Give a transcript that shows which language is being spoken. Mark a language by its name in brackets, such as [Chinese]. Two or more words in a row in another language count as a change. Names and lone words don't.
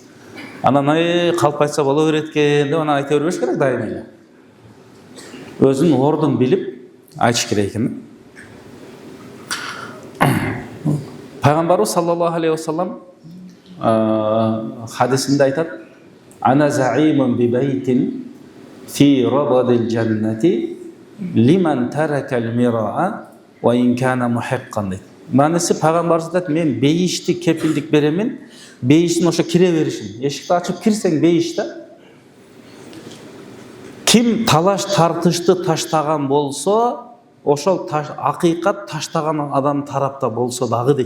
[Kyrgyz] Анан калп айтса боло берет экен деп анан айта бербеш керек дайыма эле. Өзүнүн ордун билип айтыш керек экен. Пайгамбарыбыз [Arabic] صلى الله عليه وسلم [Kyrgyz] хадисинде айтат: [Arabic] "أنا زعيم ببيت في ربض الجنة لمن ترك المراء وإن كان محقا" дейт. [Kyrgyz] Манысы пайгамбарыбыз айтат: "Мен бейишти кепилдик беремин, бейиштин ошо кире беришин. Эшикти ачып кирсең бейиш да. Ким талаш тартышты таштаган болсо, ошол акыйкат таштаган адам тарапта болсо дагы" дейт.